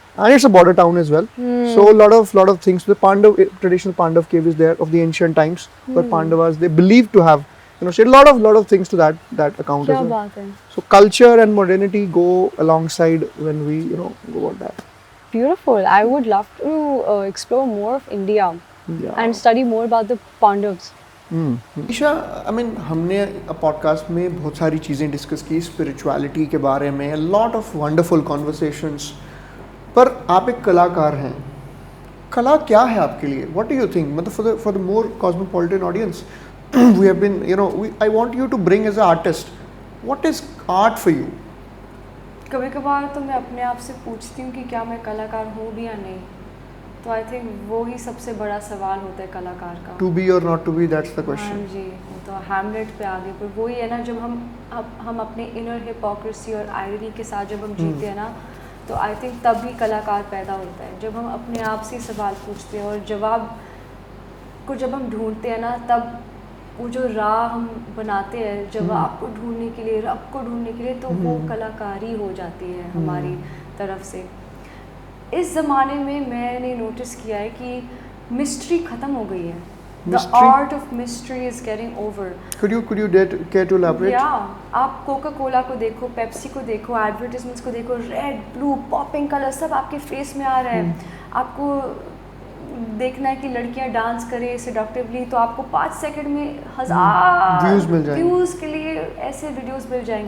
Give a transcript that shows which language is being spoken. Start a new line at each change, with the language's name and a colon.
English: And it's a border town as well. So a lot of things. The traditional Pandav cave is there of the ancient times, where Pandavas, they believe to have, said a lot of things to that account
Hindi: क्या
English: as well.
Hindi: बात है?
English: So culture and modernity go alongside when we, go about that. Beautiful. I would love to explore more of India Yeah. and study more about the Pandavas.
Hindi: Isha, हमने podcast में बहुत सारी चीज़ें discuss की spirituality के बारे में,
English: lot of wonderful conversations,
Hindi: पर आप एक कलाकार हैं. कला क्या है आपके लिए?
English: What do you think?
Hindi: मतलब
English: For the more cosmopolitan audience, we have been, I want you to bring as an artist, what is art for you?
Hindi: कभी कभार तो मैं अपने आप से पूछती हूँ कि क्या मैं कलाकार हूँ भी या नहीं. तो
English: I think
Hindi: वो ही सबसे बड़ा सवाल होता है कलाकार का.
English: To be or not to be, that's the question.
Hindi: हाँ जी, वो तो हैमलेट पे आगे. पर वही है ना, जब हम अपने इनर हिपोक्रेसी और आयरनी के साथ जब हम जीते हैं ना, तो
English: I think
Hindi: तभी कलाकार पैदा होता है. जब हम अपने आप से सवाल पूछते हैं और जवाब को जब हम ढूंढते हैं ना, तब वो जो राह हम बनाते हैं जवाब को ढूंढने के लिए, रब को ढूंढने के लिए, तो वो कलाकारी हो जाती है हमारी तरफ से. इस ज़माने में मैंने नोटिस किया है कि मिस्ट्री ख़त्म हो गई है.
English: The art of mystery is getting over. Could you care to elaborate?
Hindi: Yeah, आप कोका कोला को देखो, पेप्सी को देखो, एडवर्टाइजमेंट्स को देखो, रेड, ब्लू, पॉपिंग कलर सब आपके फेस में आ रहा है. आपको देखना है कि लड़कियां डांस करें सेडक्टिवली, तो आपको 5 सेकंड में 1000 व्यूज मिल जाएंगे. व्यूज के लिए ऐसे वीडियोस मिल जाएंगे.